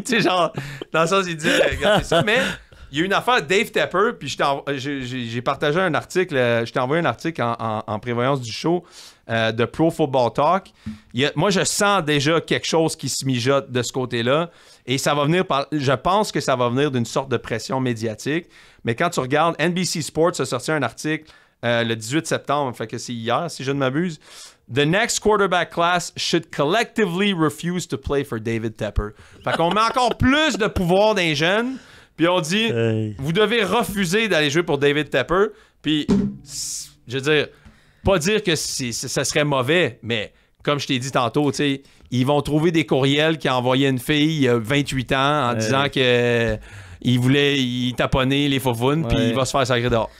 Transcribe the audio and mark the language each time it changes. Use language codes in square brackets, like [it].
[fr] Tu sais, genre, dans le sens, il dit regardez ça. Mais il y a une affaire, Dave Tepper, puis j'ai partagé un article, je t'ai envoyé un article en prévoyance du show de Pro Football Talk. Moi, je sens déjà quelque chose qui se mijote de ce côté-là. Et ça va venir je pense que ça va venir d'une sorte de pression médiatique. Mais quand tu regardes, NBC Sports a sorti un article le 18 septembre, fait que c'est hier, si je ne m'abuse. [en] The next quarterback class should collectively refuse to play for David Tepper. [fr] Fait qu'on met encore plus de pouvoir dans les jeunes. Puis on dit, vous devez refuser d'aller jouer pour David Tepper. Puis, je veux dire, pas dire que ça serait mauvais, mais comme je t'ai dit tantôt, tu sais, ils vont trouver des courriels qui a envoyé une fille il y a 28 ans en disant que il voulait taponner les fauvounes, puis il va se faire sacrer dehors.